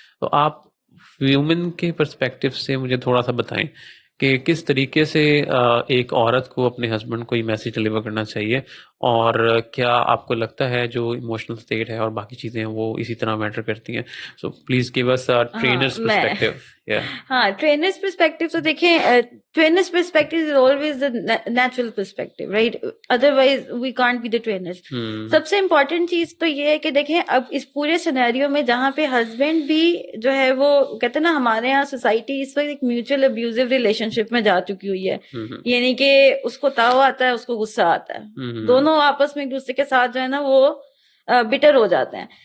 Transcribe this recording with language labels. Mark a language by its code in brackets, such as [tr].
[ur] تو آپ ویومن کے پرسپیکٹو سے مجھے تھوڑا سا بتائیں کہ کس طریقے سے ایک عورت کو اپنے ہسبینڈ کو یہ میسج ڈلیور کرنا چاہیے، اور کیا آپ کو لگتا ہے جو ایموشنل اسٹیٹ ہے اور باقی چیزیں ہیں وہ اسی طرح میٹر کرتی ہیں؟ [en] So please give us trainers perspective. [ur] ہاں، [en] trainers perspective [ur] تو دیکھیں، [en] Trainers perspective is always the natural perspective, right? Otherwise we can't be the trainers. [ur] سب سے امپورٹنٹ چیز تو یہ ہے کہ دیکھیں اب اس پورے سینیریو میں جہاں پہ ہسبینڈ بھی جو ہے وہ کہتے ہیں نا، ہمارے یہاں سوسائٹی اس وقت ایک میوچل ابیوزو ریلیشن شپ میں جا چکی ہوئی ہے، یعنی کہ اس کو تاؤ آتا ہے، اس کو غصہ آتا ہے، دونوں آپس میں ایک دوسرے کے ساتھ جو ہے نا وہ بٹر ہو جاتے ہیں.